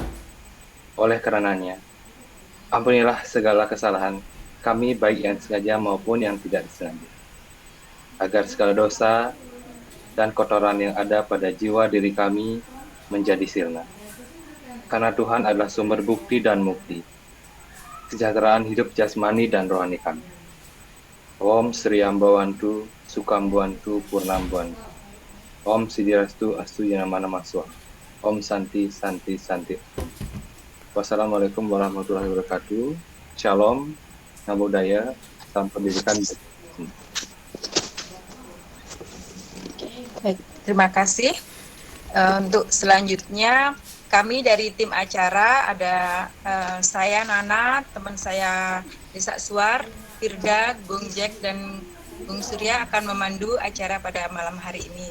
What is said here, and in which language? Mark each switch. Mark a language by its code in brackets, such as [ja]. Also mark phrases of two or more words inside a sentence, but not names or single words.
[id] Oleh karenanya, ampunilah segala kesalahan kami baik yang sengaja maupun yang tidak disengaja, agar segala dosa dan kotoran yang ada pada jiwa diri kami menjadi sirna. Karena Tuhan adalah sumber bukti dan mukti kesejahteraan hidup jasmani dan rohani kami. [sa] Om Sri Ambawantu, Sukambawantu, Purnambawantu. Om Sidirastu Astu Yanamana Swaha. Om Santi Santi Santi. [ar] والسلام عليكم ورحمة الله وبركاته. [id] Shalom, [pi] Namo Buddhaya, [id] salam pendidikan. Baik, terima kasih. Untuk selanjutnya kami dari tim acara ada saya Nana, teman saya Desa Suar, Firda, Bung Jack, dan Bung Surya akan memandu acara pada malam hari ini.